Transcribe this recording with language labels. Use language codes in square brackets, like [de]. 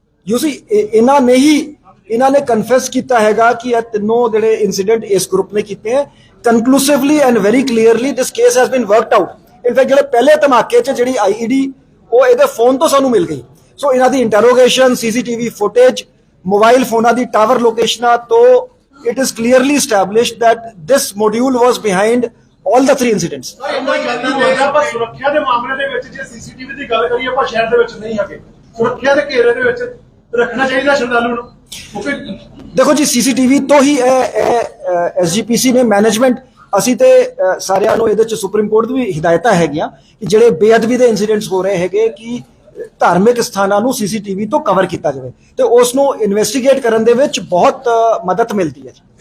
[en] you see, [pa] ਇਹਨਾਂ ਨੇ confess ਕੀਤਾ ਹੈਗਾ ਕਿ ਇਹ ਤਿੰਨੋਂ ਜਿਹੜੇ ਇਨਸੀਡੈਂਟ ਇਸ ਗਰੁੱਪ ਨੇ ਕੀਤੇ ਹੈ। [en] Conclusively and very clearly this case has been worked out. [pa] In fact ਜਿਹੜੇ ਪਹਿਲੇ ਧਮਾਕੇ 'ਚ ਜਿਹੜੀ IED ਉਹ ਇਹਦੇ ਫੋਨ ਤੋਂ ਸਾਨੂੰ ਮਿਲ ਗਈ। ਸੋ ਇਹਨਾਂ ਦੀ ਇੰਟਰੋਗੇਸ਼ਨ, CCTV ਫੁਟੇਜ, ਮੋਬਾਈਲ ਫੋਨਾਂ ਦੀ ਟਾਵਰ ਲੋਕੇਸ਼ਨਾਂ ਤੋਂ [en] it is clearly established that this module was behind all the 3 incidents. [pa] ਆਪਾਂ ਸੁਰੱਖਿਆ ਦੇ ਮਾਮਲੇ ਦੇ ਵਿੱਚ ਜੇ CCTV ਦੀ ਗੱਲ ਕਰੀਏ, ਆਪਾਂ ਸ਼ਹਿਰ ਦੇ ਵਿੱਚ ਨਹੀਂ ਹੈਗੇ, ਸੁਰੱਖਿਆ ਦੇ ਘੇਰੇ ਦੇ ਵਿੱਚ ਰੱਖਣਾ ਚਾਹੀਦਾ ਸ਼ਰਧਾਲੂ ਨੂੰ। ਦੇਖੋ ਜੀ, CCTV ਤੋਂ ਹੀ SGPC ਨੇ ਮੈਨੇਜਮੈਂਟ, ਅਸੀਂ ਤੇ ਸਾਰਿਆਂ ਨੂੰ ਇਹਦੇ ਚ ਸੁਪਰੀਮ ਕੋਰਟ ਦੀ ਵੀ ਹਿਦਾਇਤਾਂ ਹੈਗੀਆਂ ਕਿ ਜਿਹੜੇ ਬੇਅਦਬੀ ਦੇ ਇਨਸੀਡੈਂਟਸ ਹੋ ਰਹੇ ਹੈਗੇ ਕਿ ਧਾਰਮਿਕ ਸਥਾਨਾਂ ਨੂੰ CCTV ਤੋਂ ਕਵਰ ਕੀਤਾ ਜਾਵੇ ਤੇ ਉਸ ਨੂੰ ਇਨਵੈਸਟੀਗੇਟ ਕਰਨ ਦੇ ਵਿੱਚ ਬਹੁਤ ਮਦਦ ਮਿਲਦੀ ਹੈ।